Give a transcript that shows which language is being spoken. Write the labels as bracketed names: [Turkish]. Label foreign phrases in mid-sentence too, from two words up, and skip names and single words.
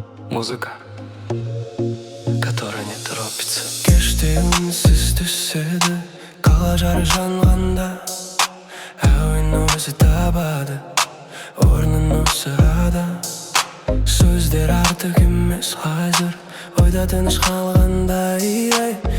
[Russian] Музыка, которая не торопится. [Kazakh] Кеште үнсіз түседі, қала жары жанғанда, әуен өзі табады орнын осы арада. Сөздер артық емес қазір, ойда тыныш қалғандай, ей.